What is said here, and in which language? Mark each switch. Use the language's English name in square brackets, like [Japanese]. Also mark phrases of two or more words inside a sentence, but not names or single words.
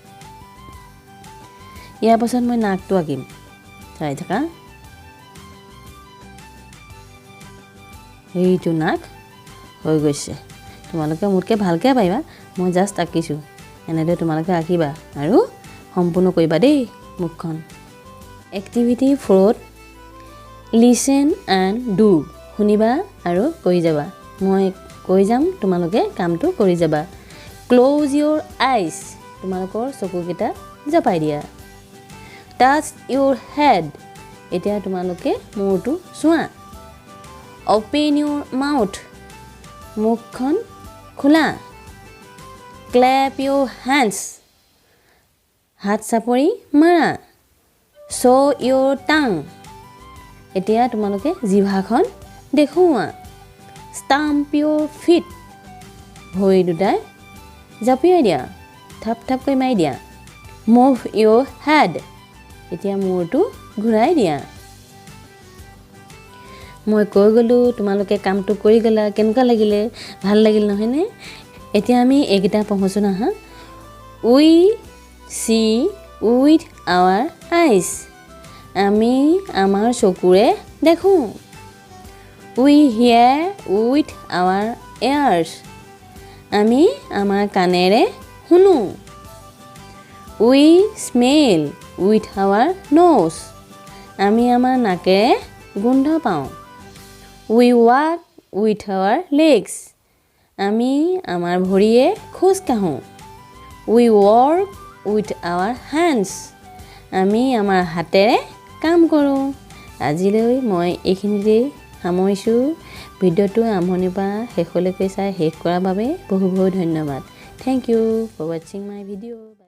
[Assamese] ইয়াৰ পাছত মই নাকটো আঁকিম চাই থাকা এইটো নাক হৈ গৈছে তোমালোকে মোতকৈ ভালকৈ পাৰিবা মই জাষ্ট আঁকিছোঁ এনেদৰে তোমালোকে আঁকিবা আৰু সম্পূৰ্ণ কৰিবা দেই মুখখন এক্টিভিটি 4 [English] Listen and do [Assamese] শুনিবা আৰু কৰি যাবা মই কৈ যাম তোমালোকে কামটো কৰি যাবা [English] Close your eyes [Assamese] তোমালোকৰ চকুকেইটা জাপাই দিয়া [English] Touch your head [Assamese] এতিয়া তোমালোকে মূৰটো চোৱা [English] Open your mouth [Assamese] মুখখন খোলা [English] Clap your [Assamese] hands হাত চাপৰি মাৰা [English] Show your tongue [Assamese] এতিয়া তোমালোকে জিভাখন দেখুওৱা [English] Stamp your feet [Assamese] ভৰি দুটাই জাপিয়াই দিয়া থাপ থাপ কৰি মাৰি দিয়া [English] Move your head [Assamese] এতিয়া মূৰটো ঘূৰাই দিয়া মই কৈ গ'লো তোমালোকে কামটো কৰি গলা কেনেকুৱা লাগিলে ভাল লাগিল নহয়নে এতিয়া আমি এইকেইটা পঢ়ছো না হা [English] We see with our eyes [Assamese] আমি আমাৰ চকুৰে দেখো [English] We hear with our ears [Assamese] আমি আমাৰ কাণেৰে শুনো We [English] smell with our nose [Assamese] আমি আমাৰ নাকেৰে গোন্ধ পাওঁ [English] We walk with our legs [Assamese] আমি আমাৰ ভৰিয়ে খোজ কাঢ়ো [English] We work with our hands [Assamese] আমি আমাৰ হাতেৰে কাম কৰোঁ আজিলৈ মই এইখিনিতে সামৰিছোঁ ভিডিঅ'টো আৰম্ভণিৰ পৰা শেষলৈকে চাই শেষ কৰাৰ বাবে বহু বহু ধন্যবাদ [English] Thank you for watching my video